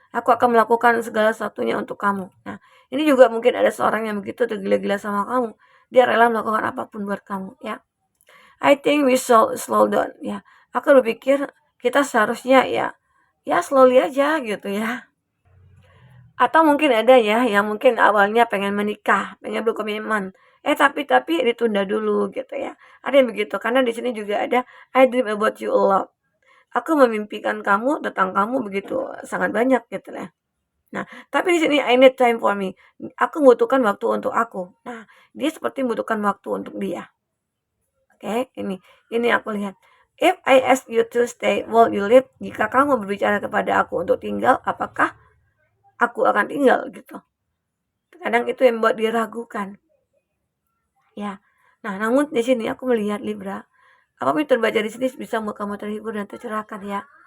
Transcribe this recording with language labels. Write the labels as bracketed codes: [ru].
[id] Aku akan melakukan segala sesuatunya untuk kamu. Nah, ini juga mungkin ada seorang yang begitu tergila-gila sama kamu. Dia rela melakukan apapun buat kamu ya. [en] I think we should slow down ya. [id] Aku berpikir kita seharusnya ya slowly aja gitu ya. Atau mungkin ada ya yang mungkin awalnya pengen menikah, pengen berkomitmen, tapi ditunda dulu gitu ya. Ada yang begitu karena di sini juga ada [en] I dream about you a lot. [id] Aku memimpikan kamu tentang kamu begitu sangat banyak gitu ya. Nah, tapi di sini [en] I need time for me. [id] Aku membutuhkan waktu untuk aku. Nah, dia seperti membutuhkan waktu untuk dia. Oke, ini aku lihat. [en] If I ask you to stay, will you leave? [id] Jika kamu berbicara kepada aku untuk tinggal, apakah aku akan tinggal gitu? Kadang itu yang membuat dia ragukan. Ya. Nah, namun di sini aku melihat Libra, apapun yang terbaca di sini bisa membuat kamu terhibur dan tercerahkan ya.